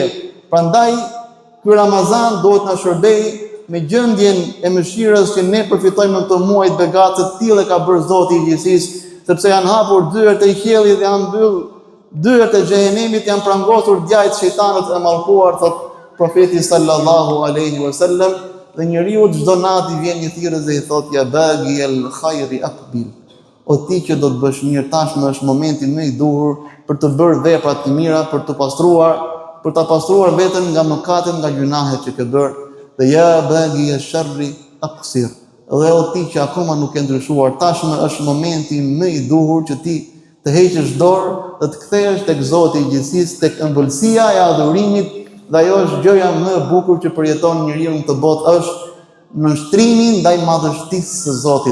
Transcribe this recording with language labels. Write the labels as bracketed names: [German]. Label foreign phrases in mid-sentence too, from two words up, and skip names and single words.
[Albanian] Prandaj ky Ramazan duhet na shërbej me gjendjen e mëshirës që ne përfitojmë në këtë muaj të begatë, të tillë ka bërë Zoti i gjithësisë, sepse janë hapur dyert e qiellit dhe janë mbyll dyert e xhehenemit, janë prangosur djajt shejtanët e mallkuar, thot profeti [Arabic] صلى الله عليه وسلم, [Albanian] dhe njeriu çdo natë i vjen një thirrës dhe i thot: [Arabic] "يا باغي الخير أقبل." [Albanian] O ti që do të bësh mirë, tashmë është momenti më i duhur për të bërë vepra të mira, për ta pastruar veten nga mëkatet, nga gjunahet që ke bërë. [Arabic] Dhe يا باغي الشر أقصر. [Albanian] Dhe o ti që akoma nuk e ndryshuar, tashmë është momenti më i duhur që ti të heqësh dorë dhe të kthehesh tek Zoti i gjithësisë, tek ëmbëlsia e adhurimit, dhe ajo është gjëja më e bukur që përjeton njeriu në këtë botë, është nënshtrimi ndaj madhështisë së Zotit.